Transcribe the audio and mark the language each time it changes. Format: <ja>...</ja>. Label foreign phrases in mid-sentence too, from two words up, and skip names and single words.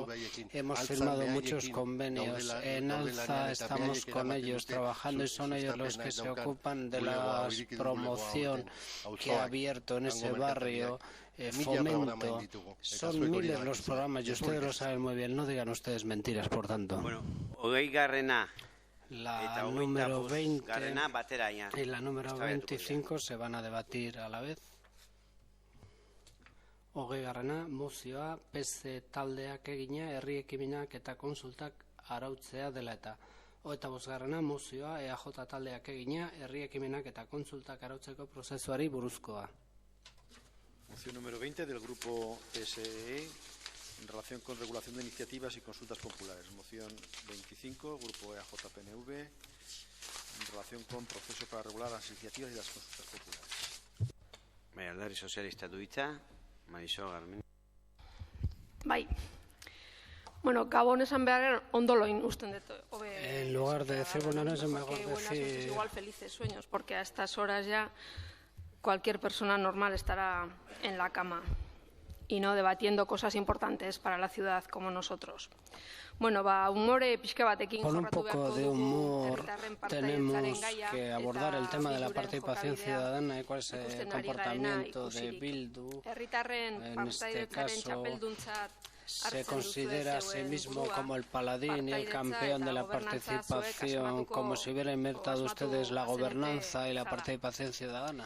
<es>Hemos firmado muchos convenios. En Alza estamos con ellos trabajando y son ellos los que se ocupan de la promoción que ha abierto en ese barrio, Fomento. Son miles los programas y ustedes lo saben muy bien, no digan ustedes mentiras, por tanto.</es> <eu>Bueno, hogeigarrena,</eu> <es>la número 20 y la número 25 se van a debatir a la vez.</es> <eu>Hogeigarrena, mozioa, PC taldeak egina, herri ekimenak eta konsultak arautzea dela eta. Eta bosgarrena mozioa EAJ taldeak egina, herri ekimenak eta kontsultak arautzeko prozesuari buruzkoa.</eu> <es>Moción número 20 del Grupo PSE en relación con regulación de iniciativas y consultas populares. Moción 25, Grupo EAJ-PNV, en relación con proceso para regular las iniciativas y las consultas populares.</es> <eu>Alderdi sozialista du hitza, Marisol Garmen. Bai. Bueno, Gabon esan behar ondo loin usten dut.</eu> <es>En lugar de decir buenas noches, mejor decir... Igual felices sueños, porque a estas horas ya cualquier persona normal estará en la cama y no debatiendo cosas importantes para la ciudad como nosotros.</es> <eu>Bueno, umore pixka batekin</eu> <es>con un poco de humor tenemos que abordar el tema de la participación ciudadana y cuál es el comportamiento de Bildu. En este caso, se considera a sí mismo como el paladín y el campeón de la participación, como si hubieran inventado ustedes la gobernanza y la participación ciudadana.</es>